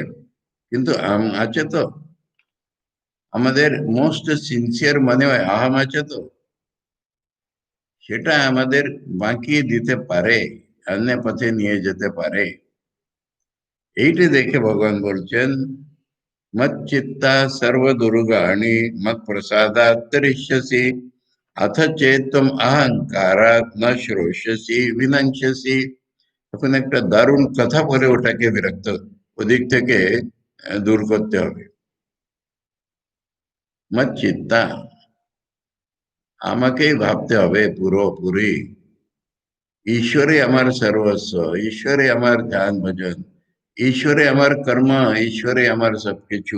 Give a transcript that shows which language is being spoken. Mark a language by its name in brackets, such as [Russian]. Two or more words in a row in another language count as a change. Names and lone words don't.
[Bangla] কিন্তু আছে তো, আমাদের [English] most sincere [Bangla] মনে হয় আহাম আছে তো, সেটা আমাদের বাঁকিয়ে দিতে পারে, অন্য পথে নিয়ে যেতে পারে। এইটা দেখে ভগবান বলছেন [Sanskrit] মচ্চিত্তা সর্বদুর্গাণি মত প্রসাদাৎ তরিষ্যসি अथ चेत तुम अहंकारात न श्रोष्यसि विनश्यसि। [Bangla] তখন একটা দারুণ কথা বলে ওটাকে বিরক্ত ওদিক থেকে দূর করতে হবে। মচ্চিত্তা, আমাকেই ভাবতে হবে পুরোপুরি। ঈশ্বরে আমার সর্বস্ব, ঈশ্বরে আমার ধ্যান ভজন, ঈশ্বরে আমার কর্ম, ঈশ্বরে আমার সবকিছু।